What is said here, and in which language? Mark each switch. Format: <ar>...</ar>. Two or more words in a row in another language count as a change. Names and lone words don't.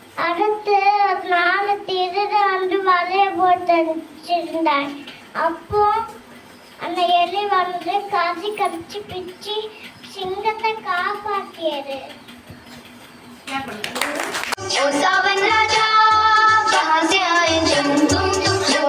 <ta>அடுத்து 4 திருட வந்து வலைய போட்டு வச்சிருந்தாங்க. அப்போ அந்த எலி வந்து கடிச்சு பிச்சு சிங்கத்தை காப்பாத்தியது.</ta> <hi>ओ सावन राजा कहाँ से आए जब तुम</hi>